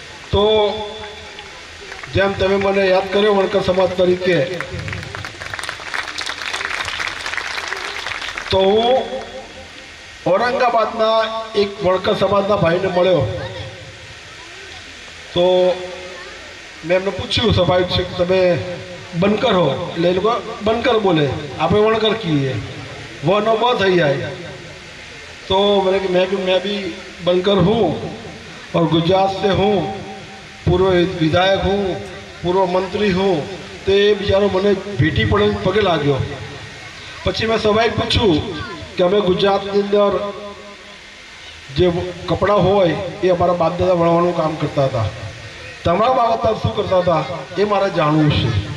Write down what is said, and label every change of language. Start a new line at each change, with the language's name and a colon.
Gujarati: તો જેમ તમે મને યાદ કર્યો વણકર સમાજ તરીકે, તો હું ઔરંગાબાદના એક વણકર સમાજના ભાઈને મળ્યો. તો મેં એમને પૂછ્યું સ્વાભાવિક છે કે તમે બનકર હો? એટલે એ લોકો બનકર બોલે, આપણે વણકર કહીએ, વનો બ થઈ જાય.
Hindi: तो मैं भी बनकर हूँ और गुजरात से हूँ, पूर्व विधायक हूँ, पूर्व मंत्री हूँ. तो ये बिचारो
Gujarati: મને ભેટી પડે પગે લાગ્યો. પછી મેં સ્વાભાવિક પૂછ્યું કે અમે ગુજરાતની અંદર જે કપડાં હોય એ અમારા બાપ દાદા વણવાનું કામ કરતા હતા, તમારા બાપ દાદા શું કરતા હતા એ મારે જાણવું છે.